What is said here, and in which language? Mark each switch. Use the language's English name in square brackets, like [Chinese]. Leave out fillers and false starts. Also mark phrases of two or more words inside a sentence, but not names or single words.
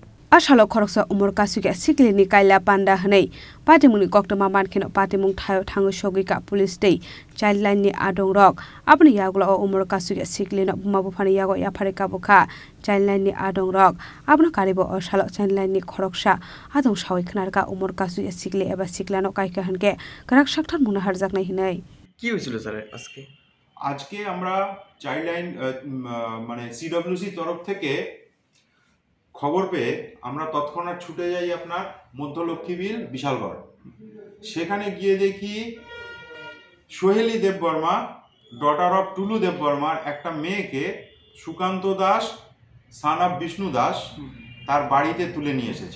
[Kok Borok] Ashalo khoroksa umur kasuya shikli ni kaila panda hanai patimuni koktoma mankhino patimung thayo thangu shogika police day chailan ni adong rok abni yagol umur kasuya shikli na buma bufani yago yafari kabukha chailan ni adong rok abno karibo ashalo chailan ni khoroksa adong shawai khnarka umur kasuya shikli eba shiklano kaika hanke karak shakthar muna harjak nai hinai [Bangla] কি হয়েছিল স্যার আজকে আমরা [English] child line [Bangla] মানে সিডব্লিউসি তরফ থেকে খবর পেয়ে আমরা তৎক্ষণাৎ ছুটে যাই আপনার মধ্য লক্ষ্মীবিল বিশালগড়। সেখানে গিয়ে দেখি সোহেলি দেববর্মা [English] daughter of [Bangla] টুলু দেববর্মার একটা মেয়েকে সুকান্ত দাস [English] son of [Bangla] বিষ্ণু দাস তার বাড়িতে তুলে নিয়ে এসেছে।